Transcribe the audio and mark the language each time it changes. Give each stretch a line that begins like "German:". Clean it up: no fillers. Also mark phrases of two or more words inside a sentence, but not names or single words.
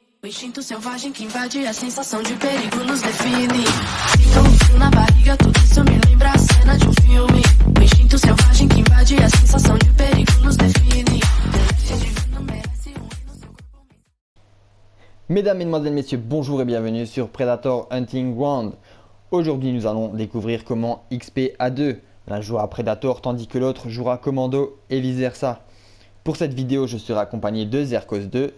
Portuguese: instinto selvagem que invade a sensação de perigo nos define. Sinto um frio na barriga, tudo isso me lembra a cena de um filme. O instinto selvagem que invade a sensação de perigo nos define.
French: Mesdames, Mesdemoiselles, Messieurs, bonjour et bienvenue sur Predator Hunting Ground. Aujourd'hui, nous allons découvrir comment XP à 2. L'un jouera Predator tandis que l'autre jouera Commando et vice versa. Pour cette vidéo, je serai accompagné de Zerkos 2.